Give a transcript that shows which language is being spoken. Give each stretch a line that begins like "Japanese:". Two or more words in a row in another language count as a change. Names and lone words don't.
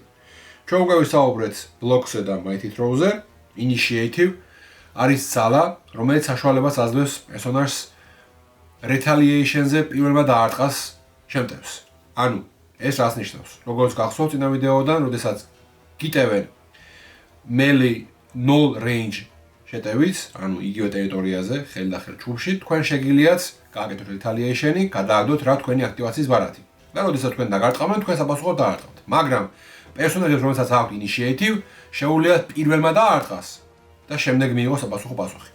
Georgian: ჩვენ უკვე ვისაუბრეთ Block-ზე და Mighty Throw-ზე. Initiative არის ძალა, რომელიც საშუალებას აძლევს პერსონაჟს retaliation-ზე პირველმა დაარტყას შემტევს. ეს რას ნიშნავს? როგორც გახსოვთ წინა ვიდეოდან, როდესაც გიტევენ
English: melee 0 range
Georgian: შეტევით, იგივე ტერიტორიაზე, ხელი და ხელ ჩუბში, თქვენ შეგიძლიათ გააკეთოთ retaliation-ი, გადააგდოთ რა თქვენი აქტივაციის ბარათი. და როდესაც თქვენ დაგარტყამენ, თქვენ საპასუხოდ დაარტყამთ. მაგრამ პერსონაჟებს, რომელსაც აქვს initiative, შეუძლიათ პირველმა დაარტყას და შემდეგ მიიღოს საპასუხო პასუხი.